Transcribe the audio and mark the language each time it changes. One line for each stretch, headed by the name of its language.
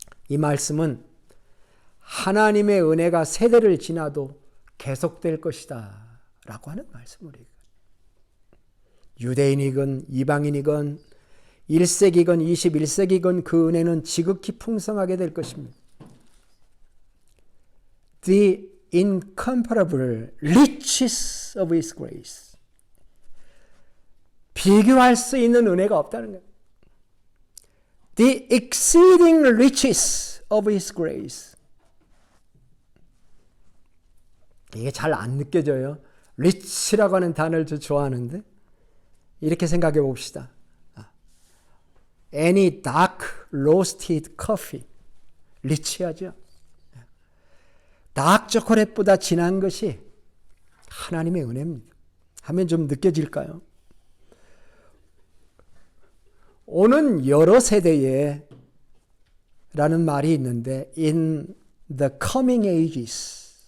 Korean: 이 말씀은 하나님의 은혜가 세대를 지나도 계속될 것이다 라고 하는 말씀을 유대인이건 이방인이건 1세기건 21세기건 그 은혜는 지극히 풍성하게 될 것입니다.
English: The incomparable riches of His grace.
Korean: 비교할 수 있는 은혜가 없다는 거예요.
English: The exceeding riches of His grace.
Korean: 이게 잘 안 느껴져요. rich라고 하는 단어를 저 좋아하는데 이렇게 생각해 봅시다.
English: Any dark roasted coffee.
Korean: 리치하죠. 다크 초콜릿보다 진한 것이 하나님의 은혜입니다. 하면 좀 느껴질까요? 오는 여러 세대에 라는 말이 있는데
English: in the coming ages.